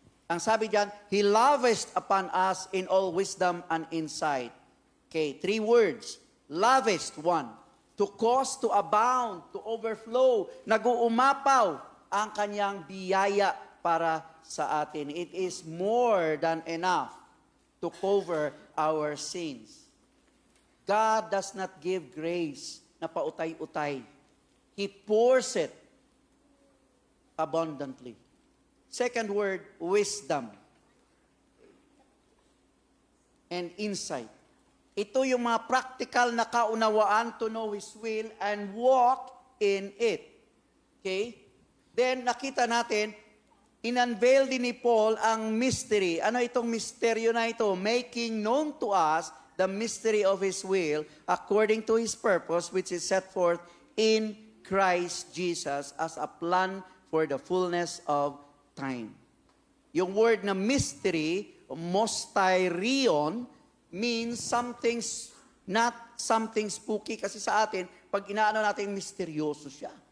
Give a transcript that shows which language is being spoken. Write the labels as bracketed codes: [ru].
[tl] Ang sabi diyan, [en] He lavished upon us in all wisdom and insight. Okay, 3 words. Lavished, 1. To cause, to abound, to overflow. [tl] Nag-uumapaw ang kanyang biyaya para sa atin. [en] It is more than enough to cover our sins. God does not give grace [tl] na pautay-utay. [en] He pours it abundantly. Second word, wisdom and insight. [tl] Ito yung mga practical na kaunawaan [en] to know His will and walk in it. [tl] Okay? Then, nakita natin, in-unveil din ni Paul ang mystery. Ano itong misteryo na ito? [en] Making known to us the mystery of His will according to His purpose, which is set forth in Christ Jesus as a plan for the fullness of time. Yung word na mystery, mysterion, means not something spooky. [tl] Kasi sa atin, pag inaano natin, misteryoso siya.